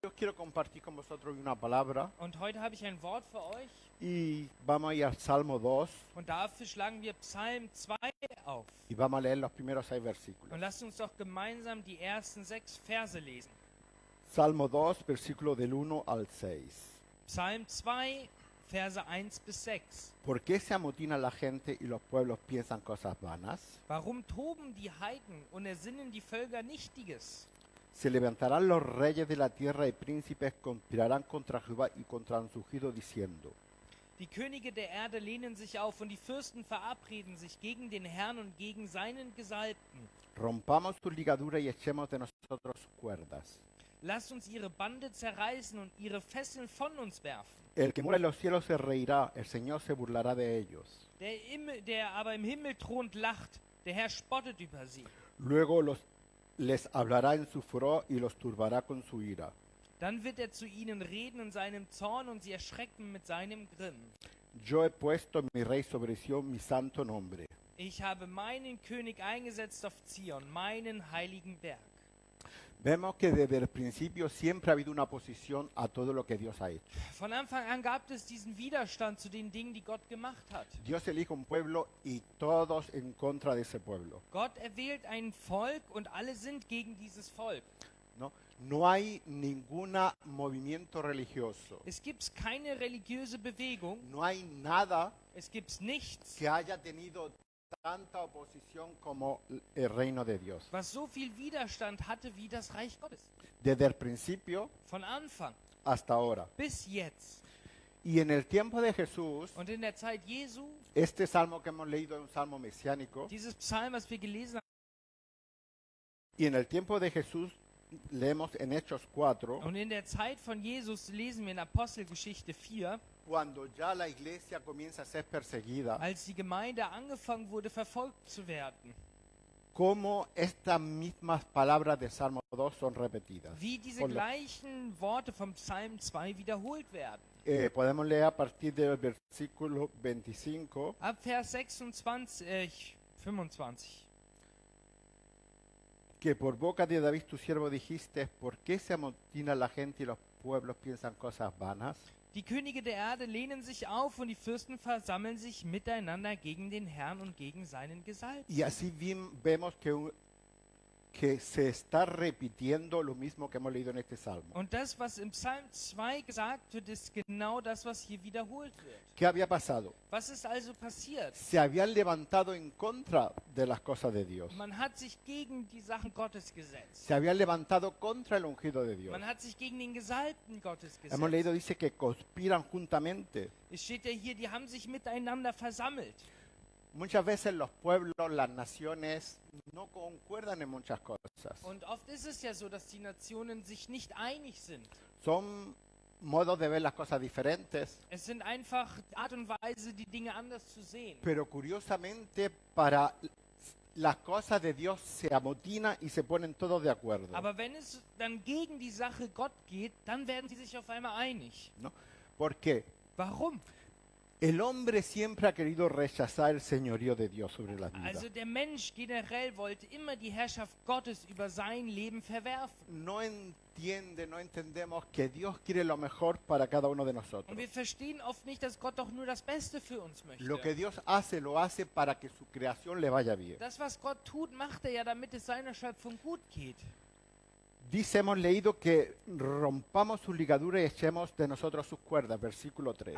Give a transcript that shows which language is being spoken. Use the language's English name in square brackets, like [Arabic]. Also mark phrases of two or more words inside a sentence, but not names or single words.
[Spanish] Yo quiero compartir con vosotros una palabra [German] Und heute habe ich ein Wort für euch [Spanish] y vamos a ir al Salmo 2 [German] und dafür schlagen wir Psalm 2 auf. [Spanish] y vamos a leer los primeros 6 [German] Und [Spanish] versículos. [German] lasst uns doch gemeinsam die ersten 6 Verse lesen. [Spanish] Salmo 2, versículo del 1 al 6. [German] Psalm 2, Verse 1 bis 6. [Spanish] ¿Por qué se amotina la gente y los pueblos piensan cosas vanas? [German] Warum toben die Heiden und ersinnen die Völker Nichtiges? [Spanish] Se levantarán los reyes de la tierra y príncipes conspirarán contra Jehová y contra su ungido diciendo: [German] Die Könige der Erde lehnen sich auf und die Fürsten verabreden sich gegen den Herrn und gegen seinen Gesalbten. [Spanish] rompamos sus ligaduras y echemos de nosotros sus cuerdas. [German] Lasst uns ihre Bande zerreißen und ihre Fesseln von uns werfen. [Spanish] El que mora en los cielos se reirá, el Señor se burlará de ellos. [German] Der aber im Himmel thront, lacht, der Herr spottet über sie. [Spanish] Luego les hablará en su furor y los turbará con su ira. [German] Dann wird zu ihnen reden in seinem Zorn und sie erschrecken mit seinem Grimm. [Spanish] Yo he puesto mi rey sobre Sión, mi santo nombre. [German] Ich habe meinen König eingesetzt auf Zion, meinen heiligen Berg. [Spanish] Vemos que desde el principio siempre ha habido una oposición a todo lo que Dios ha hecho. [German] Von Anfang an gab es diesen Widerstand zu den Dingen, die Gott gemacht hat. [Spanish] Dios elige un pueblo y todos en contra de ese pueblo. [German] Gott erwählt ein Volk und alle sind gegen dieses Volk. [Spanish] No hay ningún movimiento religioso. [German] Es gibt keine religiöse Bewegung, [Spanish] No hay nada [German] es gibt nichts, [Spanish] que haya tenido tanta oposición como el reino de Dios. [German] was so viel Widerstand hatte wie das Reich Gottes. [Spanish] Desde el principio [German] Von Anfang [Spanish] hasta ahora. [German] bis jetzt. [Spanish] Y en el tiempo de Jesús, [German] Und in der Zeit Jesu, [Spanish] este salmo que hemos leído es un salmo mesiánico. [German] dieses Psalm, was wir gelesen haben, [Spanish] Y en el tiempo de Jesús leemos en Hechos 4, [German] und in der Zeit von Jesus lesen wir in Apostelgeschichte 4, [Spanish] cuando ya la iglesia comienza a ser perseguida, [German] als die Gemeinde angefangen wurde, verfolgt zu werden, [Spanish] cómo estas mismas palabras de Salmo 2 son repetidas. [German] wie diese [Spanish] Ponlo. [German] gleichen Worte vom Psalm 2 wiederholt werden. [Spanish] Podemos leer a partir del versículo 25. [German] Ab Vers 26, 25. [Spanish] Que por boca de David tu siervo dijiste: ¿por qué se amotina la gente y los pueblos piensan cosas vanas? [German] Die Könige der Erde lehnen sich auf und die Fürsten versammeln sich miteinander gegen den Herrn und gegen seinen Gesalbten. [Spanish] Y así vemos que se está repitiendo lo mismo que hemos leído en este salmo. [German] Und das, was im Psalm 2 gesagt wird, ist genau das, was hier wiederholt wird. [Spanish] ¿Qué había pasado? [German] Was ist also passiert? [Spanish] Se habían levantado en contra de las cosas de Dios. [German] Man hat sich gegen die Sachen Gottes gesetzt. [Spanish] Se habían levantado contra el ungido de Dios. [German] Man hat sich gegen den Gesalbten Gottes [Spanish] Hemos leído, [German] gesetzt. [Spanish] dice que conspiran juntamente. [German] Es steht ja hier, die haben sich miteinander versammelt. [Spanish] Muchas veces los pueblos, las naciones no concuerdan en muchas cosas. [German] Und oft ist es ja so, dass die Nationen sich nicht einig sind. [Spanish] Son modos de ver las cosas diferentes, [German] Es sind einfach Art und Weise, die Dinge anders zu sehen. [Spanish] pero curiosamente para las cosas de Dios se amotina y se ponen todos de acuerdo. [German] Aber wenn es dann gegen die Sache Gott geht, dann werden sie sich auf einmal einig. [Spanish] ¿No? ¿Por qué? [German] Warum? [Spanish] El hombre siempre ha querido rechazar el señorío de Dios sobre las vidas. [German] Also der Mensch generell wollte immer die Herrschaft Gottes über sein Leben verwerfen. [Spanish] No entendemos que Dios quiere lo mejor para cada uno de nosotros. [German] Und wir verstehen oft nicht, dass Gott doch nur das Beste für uns [Spanish] Lo que [German] möchte. [Spanish] Dios hace, lo hace para que su creación le vaya bien. [German] Das, was Gott tut, macht er ja, damit es seiner Schöpfung gut geht. [Spanish] Dice, hemos leído que rompamos sus ligaduras y echemos de nosotros sus cuerdas, versículo 3.